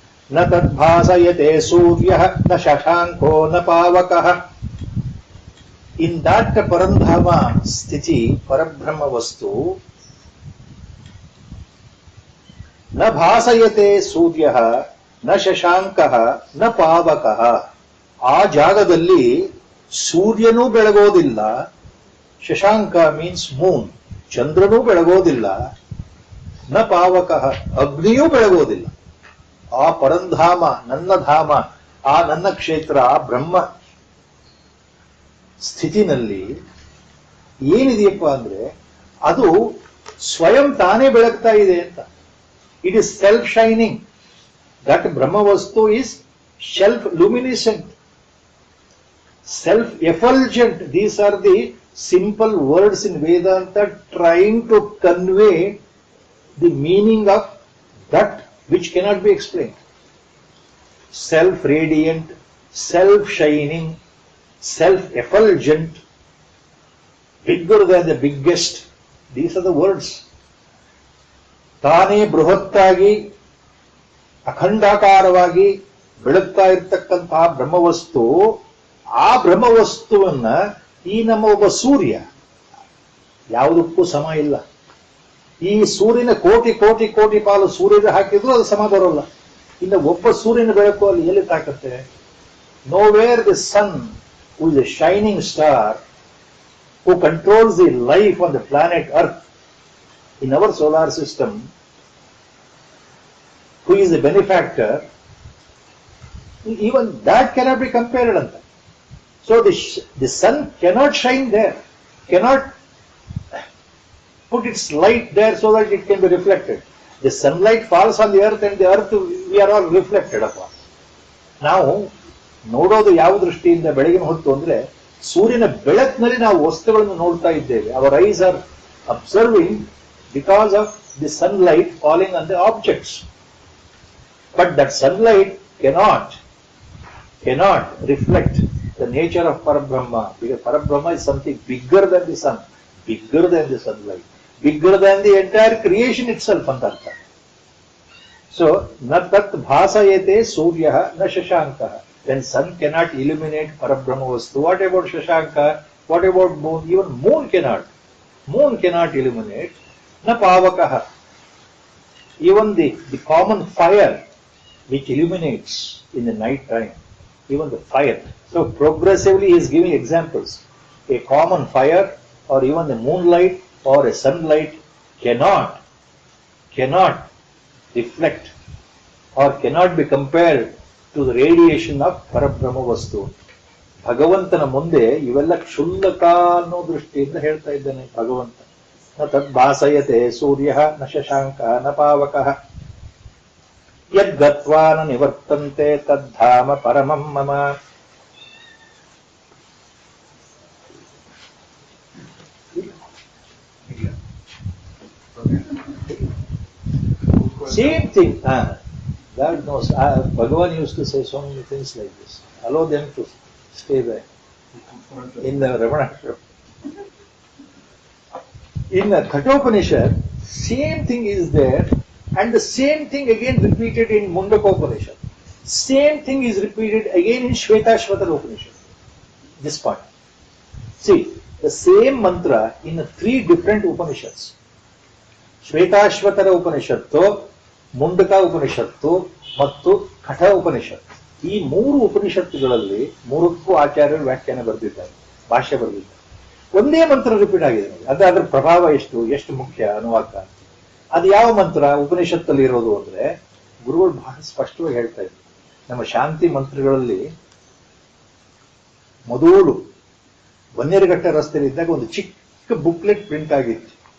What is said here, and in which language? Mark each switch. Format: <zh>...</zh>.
<sa>Na tad bhasayate suryah na shashanko na pavakah.</sa> <en>In that Parandhama sthiti, Parabrahma vastu,</en> <sa>na bhasayate suryah ನ ಶಶಾಂಕಃ ನ ಪಾವಕಃ.</sa> <kn>ಆ ಜಾಗದಲ್ಲಿ ಸೂರ್ಯನೂ ಬೆಳಗೋದಿಲ್ಲ, Shashanka</kn> <en>means moon,</en> <kn>ಚಂದ್ರನೂ ಬೆಳಗೋದಿಲ್ಲ,</kn> <sa>ನ ಪಾವಕಃ</sa> <kn>ಅಗ್ನಿಯೂ ಬೆಳಗೋದಿಲ್ಲ. ಆ ಪರಂಧಾಮ, ನನ್ನ ಧಾಮ, ಆ ನನ್ನ ಕ್ಷೇತ್ರ, ಆ ಬ್ರಹ್ಮ ಸ್ಥಿತಿನಲ್ಲಿ ಏನಿದೆಯಪ್ಪ ಅಂದ್ರೆ ಅದು ಸ್ವಯಂ ತಾನೇ ಬೆಳಗ್ತಾ ಇದೆ ಅಂತ.</kn> <en>It is self shining. That Brahma Vastu is self-luminescent, self-effulgent. These are the simple words in Vedanta trying to convey the meaning of that which cannot be explained. Self-radiant, self-shining, self-effulgent, bigger than the biggest. These are the words.</en> <kn>Tane bruhattagi, ಅಖಂಡಾಕಾರವಾಗಿ ಬೆಳಗ್ತಾ ಇರ್ತಕ್ಕಂತಹ ಬ್ರಹ್ಮವಸ್ತು, ಆ ಬ್ರಹ್ಮವಸ್ತುವನ್ನ ಈ ನಮ್ಮ ಒಬ್ಬ ಸೂರ್ಯ ಯಾವುದಕ್ಕೂ ಸಮ ಇಲ್ಲ. ಈ ಸೂರ್ಯನ ಕೋಟಿ ಕೋಟಿ ಕೋಟಿ ಪಾಲು ಸೂರ್ಯದ ಹಾಕಿದ್ರು ಅದು ಸಮ ಬರೋಲ್ಲ. ಇನ್ನು ಒಬ್ಬ ಸೂರ್ಯನ ಬೆಳಕು ಅಲ್ಲಿ ಎಲ್ಲಿ ತಾಕತ್ತೆ?</kn> <en>Nowhere the sun, who is a shining star, who controls the life on the planet earth in our solar system, who is the benefactor, even that cannot be compared. So the sun cannot shine there, cannot put its light there so that it can be reflected. The sunlight falls on the earth and the earth we are all reflected upon.</en> <kn>ನಾವು ನೋಡೋದು ಯಾವ ದೃಷ್ಟಿಯಿಂದ ಬೆಳಗಿನ ಹೊತ್ತು ಅಂದ್ರೆ ಸೂರ್ಯನ ಬೆಳಕಿನಲ್ಲಿ ನಾವು ವಸ್ತುಗಳನ್ನು ನೋಡ್ತಾ ಇದ್ದೇವೆ.</kn> <en>Our eyes are observing because of the sunlight falling on the objects. But that sunlight cannot reflect the nature of Parabrahma, because Parabrahma is something bigger than the sun, bigger than the sunlight, bigger than the entire creation itself.</en> <sa>So, na tat bhasayate suryah na shashankah.</sa> <en>Then sun cannot illuminate Parabrahma vastu. What about shashanka? What about moon? Even moon cannot. Moon cannot illuminate.</en> <sa>Na pavakah.</sa> <en>Even the common fire which illuminates in the night time, even the fire. So progressively he is giving examples. A common fire or even the moonlight or a sunlight cannot reflect or cannot be compared to the radiation of Parabrahma Vastu.</en> <kn>ಭಗವಂತನ ಮುಂದೆ ಇವೆಲ್ಲ ಕ್ಷುಲ್ಲಕ ಅನ್ನೋ ದೃಷ್ಟಿಯಿಂದ ಹೇಳ್ತಾ ಇದ್ದಾನೆ ಭಗವಂತ.</kn> <sa>ನ ತದ್ಭಾಸಯತೆ ಸೂರ್ಯಃ ನ ಶಶಾಂಕಃ ನ ಪಾವಕಃ ಯದ್ಗತ್ವಾ ನ ನಿವರ್ತಂತೆ ತದ್ಧಾಮ ಪರಮಂ ಮಮ.</sa> <en>Same thing. God knows. Bhagavan used to say so many things like this. Allow them to stay there. In the Ramanashram. In the Kathopanishad, same thing is there, and the same thing again repeated in Mundakopanishad. Same thing is repeated again in Shvetashvatara Upanishad. This point. See, the same mantra in 3 different Upanishads.</en> <kn>Shvetashvatara Upanishaddu, Mundaka Upanishaddu, ಮತ್ತು ಕಠ ಉಪನಿಷತ್. ಈ 3 ಉಪನಿಷತ್ತುಗಳಲ್ಲಿ 3ಕ್ಕೂ ಆಚಾರ್ಯರು ವ್ಯಾಖ್ಯಾನ ಬರೆದಿದ್ದಾರೆ, ಭಾಷೆ ಬರೆದಿದ್ದಾರೆ. ಒಂದೇ ಮಂತ್ರ repeat ಆಗಿದೆ. ಅದರ ಪ್ರಭಾವ ಎಷ್ಟು ಮುಖ್ಯ ಅನುವಾಕ. ಅದು ಯಾವ ಮಂತ್ರ ಉಪನಿಷತ್ತಲ್ಲಿ ಇರೋದು ಅಂದ್ರೆ ಗುರುಗಳು ಬಹಳ ಸ್ಪಷ್ಟವಾಗಿ ಹೇಳ್ತಾ ಇದ್ರು. ನಮ್ಮ ಶಾಂತಿ ಮಂತ್ರಗಳಲ್ಲಿ ಮೊದಲು ಬನ್ನೇರುಘಟ್ಟ ರಸ್ತೆಯಲ್ಲಿ ಇದ್ದಾಗ ಒಂದು ಚಿಕ್ಕ ಬುಕ್ಲೆಟ್ ಪ್ರಿಂಟ್ ಆಗಿತ್ತು.</kn>